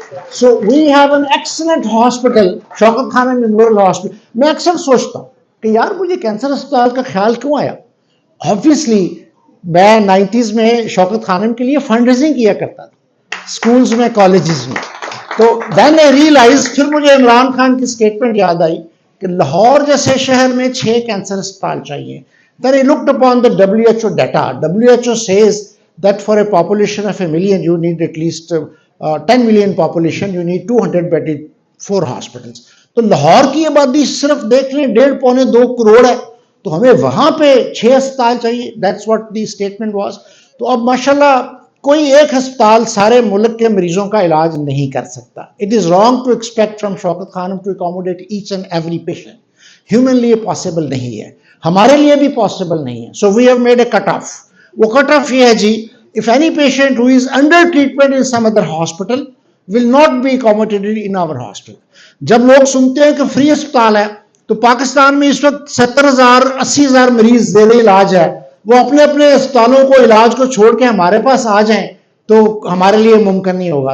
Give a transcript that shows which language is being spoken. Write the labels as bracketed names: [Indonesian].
[English] So we have an excellent hospital, Shaukat Khanum memorial hospital. [Urdu] میں اکثر سوچتا ہوں کہ یار مجھے کینسر اسپتال کا خیال کیوں آیا. Obviously میں 90s میں شوکت خانم کے لیے فنڈ ریزنگ کیا کرتا تھا اسکولز میں، کالجز میں. تو [English] then I realized، [Urdu] پھر مجھے عمران خان کی سٹیٹمنٹ یاد آئی کہ لاہور جیسے شہر میں 6 کینسر اسپتال چاہیے. [English] Then I looked upon the WHO data. WHO says that for a population of 1 million you need at least 10 million population, you need 200 bedded 4 hospitals. [Urdu] تو لاہور کی آبادی صرف دیکھ لیں 1.5-2 کروڑ ہے، تو ہمیں وہاں پہ 6 اسپتال چاہیے. [English] That's what the statement was. [Urdu] تو اب ماشاءاللہ کوئی ایک ہسپتال سارے ملک کے مریضوں کا علاج نہیں کر سکتا. [English] It is wrong to expect from Shaukat Khanum to accommodate each and every patient. Humanly possible [Urdu] نہیں ہے، ہمارے لیے بھی possible نہیں ہے. [English] So we have made a cut off. [Urdu] وہ cut off یہ ہے جی، [English] if any patient who is under treatment in some other hospital will not be accommodated in our hospital. [Urdu] جب لوگ سنتے ہیں کہ فری اسپتال ہے، تو پاکستان میں اس وقت 70,000 80,000 مریض زیر علاج ہے، وہ اپنے اپنے اسپتالوں کو، علاج کو چھوڑ کے ہمارے پاس آ جائیں تو ہمارے لیے ممکن نہیں ہوگا.